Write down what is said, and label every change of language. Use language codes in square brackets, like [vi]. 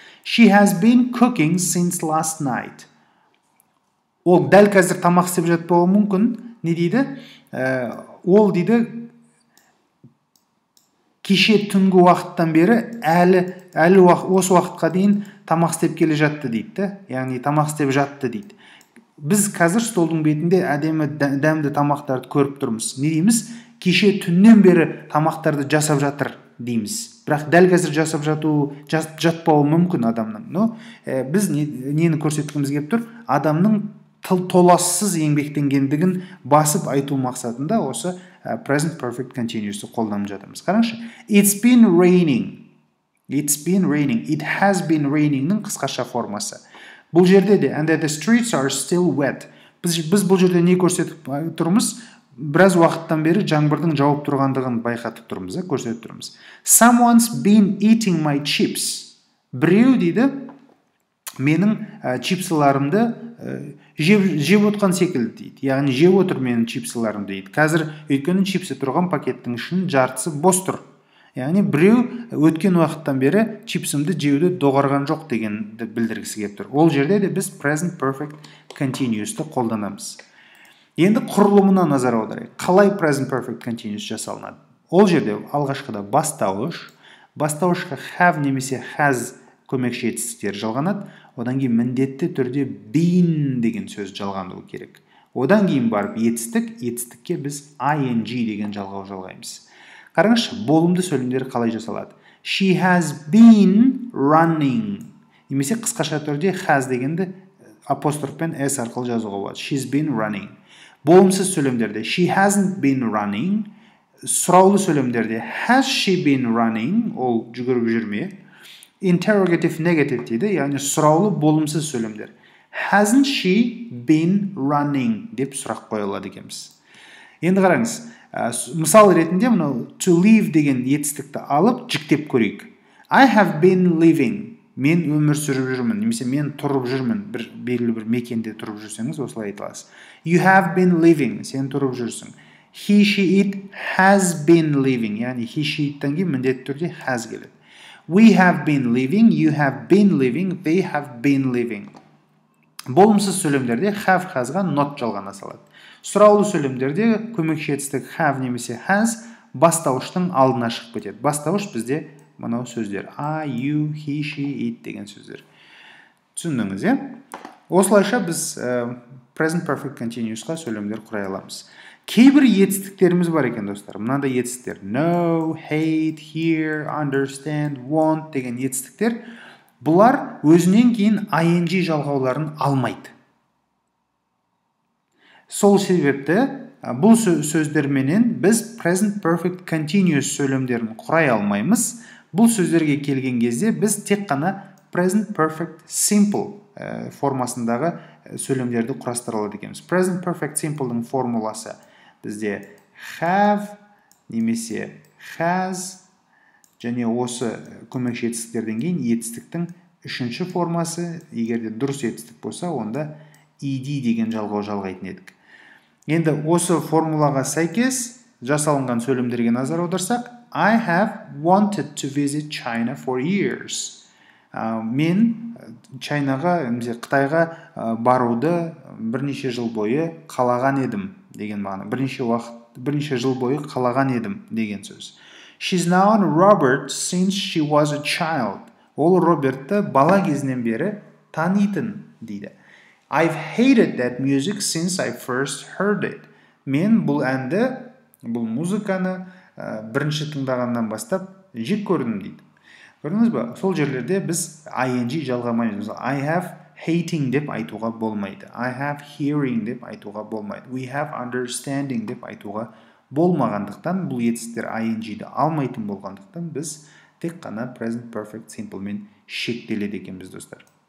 [en] She has been cooking since last night. [kk] Ол дәл қазір тамақ істеп жатпауы мүмкін. Не дейді? Ол дейді кеше түнгі уақыттан бері әлі осы уақытқа дейін тамақ істеп келе жатты дейді. Яғни тамақ істеп жатты дейді. біз қазір столдың бетінде әдемі дәмді тамақтарды көріп тұрмыз. Не дейміз? Кеше түннен бері тамақтарды жасап жатыр дейміз. Бірақ дәл қазір жасап жатпауы мүмкін адамның. Біз нені көрсеткіміз келіп тұр? Адамның толассыз еңбектенгендігін басып айту мақсатында осы present perfect continuous'ты қолданып жатырмыз. Қараңызшы. [en] It's been raining. It's been raining. It has been raining-ның [kk] қысқаша формасы. Бұл жерде де [en] and the streets are still wet. [kk] Біз бұл жерде не көрсетіп тұрмыз? Біраз уақыттан бері жаңбырдың жауып тұрғандығын байқатып тұрмыз, көрсетіп тұрмыз. [en] Someone's been eating my chips. [kk] Біреу дейді, менің чипсыларымды жеп отқан секілді дейді. Яғни жеп отыр менің чипсыларымды дейді. Қазір өйткені чипсы тұрған пакеттің ішінің жартысы бос тұр. Яғни біреу өткен уақыттан бері чипсымды жеуді доғарған жоқ дегенді білдіргісі келіп тұр. Ол жерде де біз present perfect continuous'ты қолданамыз. Енді құрылымына назар аударайық. Қалай present perfect continuous жасалынады? Ол жерде алғашқыда бастауышқа have немесе has көмекші етістіктер жалғанады. Одан кейін міндетті түрде been деген сөз жалғануы керек. Одан кейін барып етістікке біз ing деген жалғау жалғаймыз. Қараңызшы, болымды сөйлемдер қалай жасалады? [en] She has been running. [kk] Немесе қысқаша түрде has дегенді апострофпен s арқылы жазуға болады. [en] She's been running. Болымсыз сөйлемдерде she hasn't been running. Сұраулы сөйлемдерде has she been running? [kk] Ол жүгіріп жүрме. [en] Interrogative negative [kk] дейді, яғни сұраулы болымсыз сөйлемдер. [en] Hasn't she been running [kk] деп сұрақ қойылады екенбіз. Енді қараңыз, мысал ретінде мынау to live деген етістікті алып жіктеп көрейік. [en] I have been living. [kk] Мен өмір сүріп жүрмін, немесе мен тұрып жүрмін. Белгілі бір мекенде тұрып жүрсеңіз, осылай айта аласыз. [en] You have been living. [kk] Сен тұрып жүрсің. [en] He, she, it has been living. [kk] Яғни he, she, it-тен кейін міндетті түрде has келеді. [en] We have been living, you have been living, they have been living. [kk] Болымсыз сөйлемдерде have, has-ға not жалғана салады. Сұраулы сөйлемдерде көмекші етістік have немесе has бастауыштың алдына шығып кетеді. Бастауыш бізде мынау сөздер. I, you, he, she, it деген сөздер. Түсіндіңіз, Осылайша біз present perfect continuous'қа сөйлемдер құрай аламыз. Кейбір етістіктеріміз бар екен, достар. Мынандай етістіктер. [en] Know, hate, hear, understand, want [kk] деген етістіктер. Бұлар өзінен кейін ing жалғауларын алмайды. Сол себепті бұл сөздерменен біз present perfect continuous сөйлемдерін құрай алмаймыз. Бұл сөздерге келген кезде біз тек қана present perfect simple формасындағы сөйлемдерді құрастыра алады екенбіз. Present perfect simple'дың формуласы бізде have немесе has және осы көмекші етістіктерден кейін етістіктің үшінші формасы, егер де дұрыс етістік болса, онда ed деген жалғау жалғайтын едік. Енді осы формулаға сәйкес жасалынған сөйлемдерге назар аударсақ, [en] I have wanted to visit China for years. [kk] Мен Қытайға баруды бірнеше жыл бойы қалаған едім деген мағына. Бірнеше жыл бойы қалаған едім деген сөз. [en] She's known Robert since she was a child. [kk] Ол Робертті бала кезінен бері танитын дейді. [en] I've hated that music since I first heard it. [kk] Мен бұл әнді, бұл музыканы бірінші тыңдағаннан бастап жек көрдім дейді. Көрдіңіз ба? Сол жерлерде біз ing жалғамаймыз. [en] I have hating [kk] деп айтуға болмайды. [en] I have hearing [kk] деп айтуға болмайды. [en] We have understanding [kk] деп айтуға болмағандықтан, бұл етістіктер ing-ді алмайтын болғандықтан, біз тек қана present perfect simple мен шектеледі екенбіз, достар.